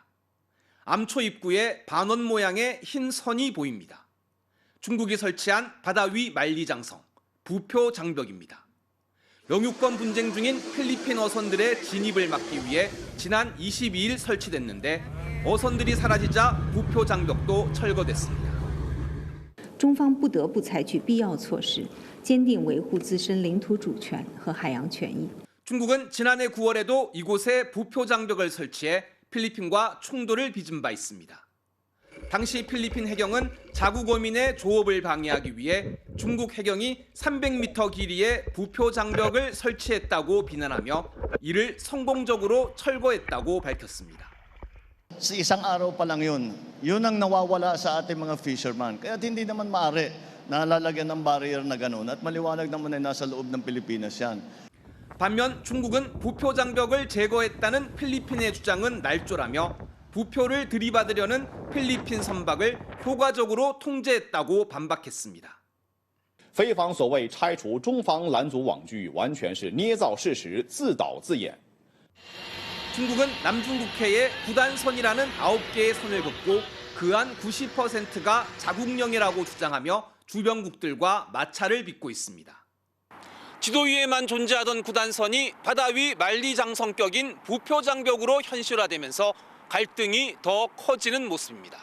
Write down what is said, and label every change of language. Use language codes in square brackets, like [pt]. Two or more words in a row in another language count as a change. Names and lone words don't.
[ko] 암초 입구에 반원 모양의 흰 선이 보입니다. 중국이 설치한 바다 위 만리장성, 부표 장벽입니다. 영유권 분쟁 중인 필리핀 어선들의 진입을 막기 위해 지난 22일 설치됐는데 어선들이 사라지자 부표 장벽도 철거됐습니다. [zh] 中方不得不采取必要措施，坚定维护自身领土主权和海洋权益。 [ko] 중국은 지난해 9월에도 이곳에 부표 장벽을 설치해 필리핀과 충돌을 빚은 바 있습니다. 당시 필리핀 해경은 자국 어민의 조업을 방해하기 위해 중국 해경이 300m 길이의 부표 장벽을 설치했다고 비난하며 이를 성공적으로 철거했다고 밝혔습니다. [tl] Sa isang araw pa lang yun ang nawawala sa ating mga fisherman. Kaya hindi naman maaari na lalagyan ng barrier na gano'n at maliwanag naman ay nasa loob ng Pilipinas yan. [ko] 반면 중국은 부표 장벽을 제거했다는 필리핀의 주장은 날조라며 부표를 들이받으려는 필리핀 선박을 효과적으로 통제했다고 반박했습니다. [zh] 菲方所谓拆除中方拦阻网具，完全是捏造事实、自导自演。 [ko] 중국은 남중국해에 9단선이라는 9개의 선을 긋고 그 안 90%가 자국령이라고 주장하며 주변국들과 마찰을 빚고 있습니다. 지도 위에만 존재하던 9단선이 바다 위 만리장성격인 부표장벽으로 현실화되면서 갈등이 더 커지는 모습입니다.